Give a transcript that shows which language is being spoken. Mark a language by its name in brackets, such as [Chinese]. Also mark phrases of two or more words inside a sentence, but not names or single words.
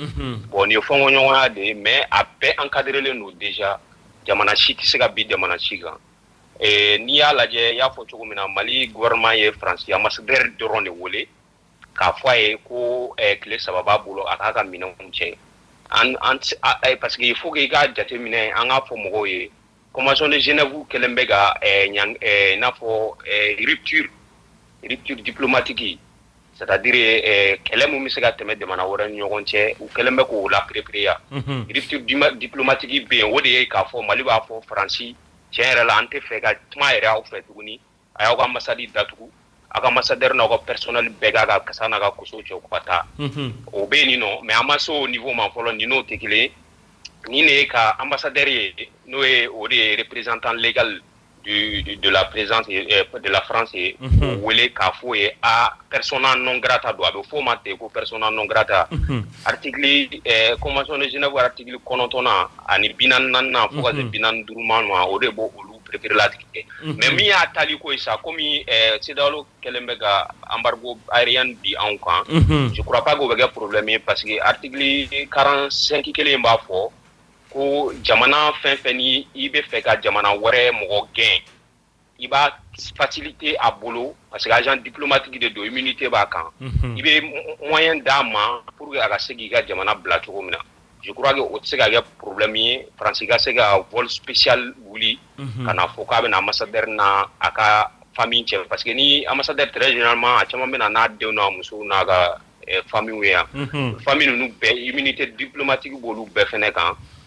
[Bambara] Bon nin ye fɔnkɔɲɔgɔnya de ye mais a bɛɛ encadrelen don déjà. Jamana si tɛ se ka bin jamana si kan n'i y'a lajɛ y'a fɔ cogo min na Mali gouvernement ye Faransi ambassadeur dɔrɔn de wele k'a fɔ a ye ko tile 3 b'a bolo a k'a ka minɛnw cɛ [French] parce que il faut que [Bambara] i k'a jateminɛ an k'a fɔ mɔgɔw ye [French] convention de Genève [Bambara] kɛlen bɛ ka n'a fɔ [French] rupture diplomatique c'est-à-dire [Bambara] kɛlɛ mun bɛ se ka tɛmɛ jamana wɛrɛ ni ɲɔgɔn cɛ u kɛlen bɛ k'o la [French] préparer rupture diplomatique [Bambara] bɛ yen o de ye k'a fɔ Mali b'a fɔ Faransi tiɲɛ yɛrɛ la an tɛ fɛ ka kuma yɛrɛ aw fɛ tuguni a y'aw ka ambassade datugu aw ka ambassadeur n'aw ka personnel bɛɛ k'a ka kasa n'a ka koso cɛ u ka taa o bɛ yen nɔ mais an ma se o niveau ma fɔlɔ ni n'o tɛ kelen ni ne ye ka ambassadeur ye n'o ye o de ye [French] représentant légal de la présence de la France [Bambara] ye o wele k'a fɔ ye a [Latin] persona non grata [Bambara] don a bɛ f'o ma ten ko [Latin] persona non grata [French] article convention de Genève article [Bambara] 9 ani 44 fo ka se 45 ma o de b'o olu préparer latigɛ mais min y'a tali ko ye sa komi CEDEAO kɛlen bɛ ka [French] embargo aérien [Bambara] di anw kan [French] je crois pas que [Bambara] o bɛ kɛ problème ye [French] parce que article [Bambara] 45 kelen b'a fɔ ko jamana fɛn fɛn ni i bɛ fɛ ka jamana wɛrɛ mɔgɔ gɛn i b'a facilité a bolo [French] parce que agent diplomatique [Bambara] de don immunité b'a kan i bɛ moyen d'a ma [French] pour que [Bambara] a ka se k'i ka jamana bila cogo min na je [French] crois que [Bambara] o tɛ se ka kɛ problème ye Faransi ka se ka [French] vol spécial [Bambara] wuli ka na fɔ k'a bɛna ambassadeur n'a a ka famille cɛ [French] parce que [Bambara] ni ambassadeur très généralement a caman bɛ na n'a denw n'a musow n'a ka famille ye yan famille ninnu bɛɛ [French] immunité diplomatique [Bambara] b'olu bɛɛ fɛnɛ kan an